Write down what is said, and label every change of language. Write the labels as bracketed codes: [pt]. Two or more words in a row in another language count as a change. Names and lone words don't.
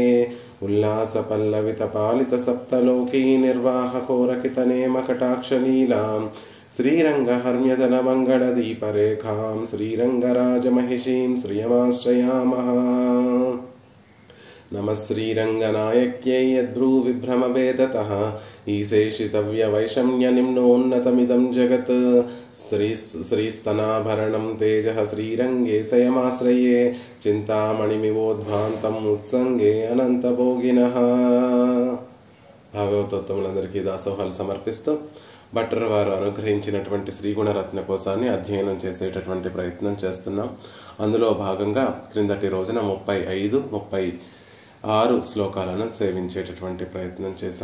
[sa] उल्लासपल्लवितपालितसप्तलोकी निर्वाहकोरकितनेमकटाक्षलीलां श्रीरङ्गहर्म्यदलमङ्गलदीपरेखां श्रीरङ्गराजमहिषीं श्रियमाश्रयामः। नमः श्रीरङ्गनायक्यै यद्भ्रूविभ्रमवेदतः ईशेषितव्यवैषम्यनिम्नोन्नतमिदं जगत्। श्रीस्तनाभरणं तेजः श्रीरङ्गे स्वयमाश्रये చింతామణిమివోద్భాంతం ఉత్సంగే అనంతభోగినః। [te] భాగవతోత్తములందరికీ దాసోహాలు సమర్పిస్తూ భట్టర్ వారు అనుగ్రహించినటువంటి శ్రీగుణరత్న కోశాన్ని అధ్యయనం చేసేటటువంటి ప్రయత్నం చేస్తున్నాం. అందులో భాగంగా క్రిందటి రోజున 35, 36 శ్లోకాలను సేవించేటటువంటి ప్రయత్నం చేశాం.